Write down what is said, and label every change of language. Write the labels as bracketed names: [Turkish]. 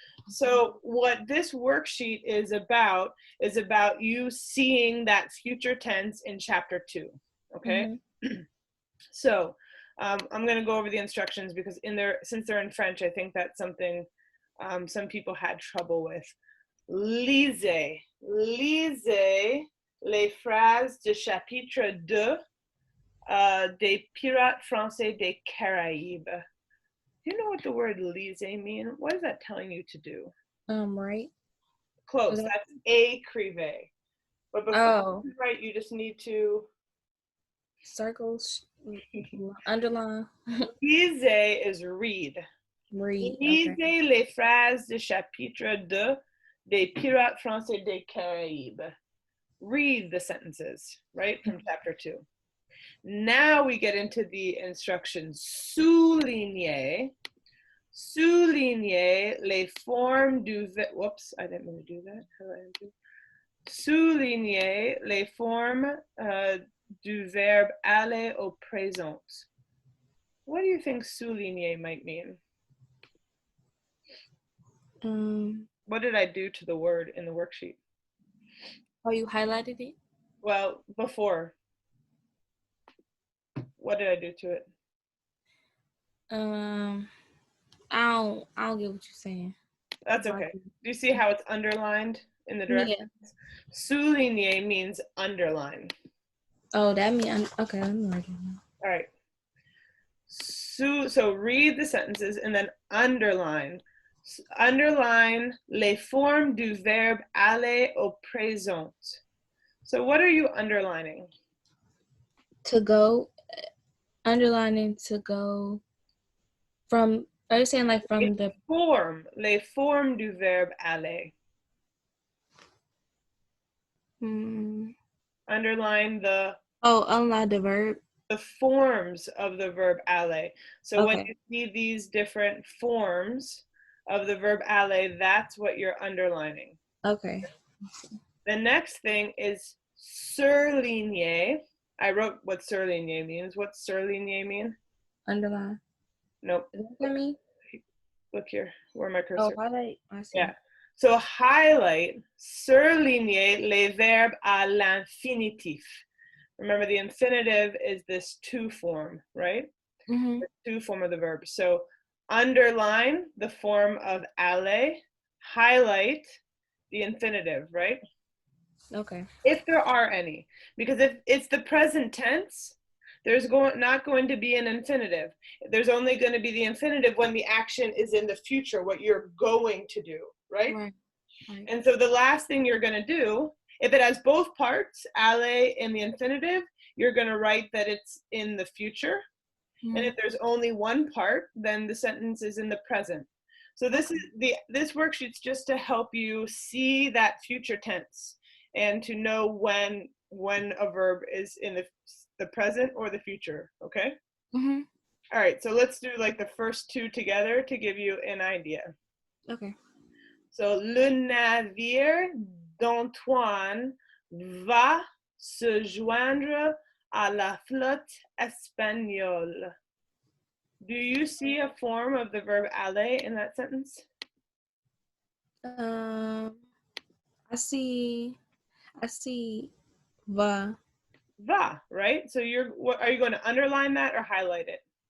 [English] So what this worksheet is about you seeing that future tense in chapter 2. Okay. Mm-hmm. So I'm going to go over the instructions because since they're in French, I think that's something some people had trouble with. [French] Lisez, lisez les phrases du chapitre 2 des Pirates Français des Caraïbes. [English] Do you know what the word lisez mean? What is that telling you to do? Right. Close. That's écrivez. But before you write, you just need to circles, underline. lisez is read. Read. [French] Lisez [English] Okay. [French] les phrases du chapitre 2 des Pirates Français des Caraïbes. [English] Read the sentences, right, from chapter 2. Now we get into the instructions. [French] Souligner. Souligner les formes du verbe. [English] Whoops, I didn't mean to do that. How do I do? [French] Souligner les formes du verbe aller au présent. [English] What do you think souligner might mean? What did I do to the word in the worksheet? Oh, you highlighted it? Well, before. What did I do to it? I don't get what you're saying. That's okay. Do you see how it's underlined in the directions? Yeah. Souligner means underline. Oh, that means okay. Let me write it down. All right. So read the sentences and then underline. Underline [French] les formes du verbe aller au présent. [English] So what are you underlining? To go, underlining to go from. Are you saying like from the form? [French] Les formes du verbe aller. [English] Underline the. Oh, underline the verb. The forms of the verb aller. So okay. When you see these different forms of the verb aller, that's what you're underlining. Okay. The next thing is surligner. I wrote what surligner means. What's surligner mean? Underline. Nope. Is that what I mean? Look here. Where my Oh, cursor? highlight. I see. Yeah. So highlight, [French] surligner les verbes à l'infinitif. [English] Remember, the infinitive is this to form, right? Mm-hmm. The to form of the verb. So underline the form of aller, highlight the infinitive, right? Okay. If there are any. Because if it's the present tense, there's not going to be an infinitive. There's only going to be the infinitive when the action is in the future, what you're going to do, right? Right. And so the last thing you're going to do, if it has both parts, aller and the infinitive, you're going to write that it's in the future. Mm-hmm. And if there's only one part, then the sentence is in the present. So this worksheet's just to help you see that future tense and to know when a verb is in the present or the future, okay? Mm-hmm. All right, so let's do like the first two together to give you an idea. Okay. [French] So, le navire d'Antoine va se joindre à la flotte espagnole. [English] Do you see a form of the verb aller in that sentence? I see va. Va, right? So are you going to underline that or highlight it?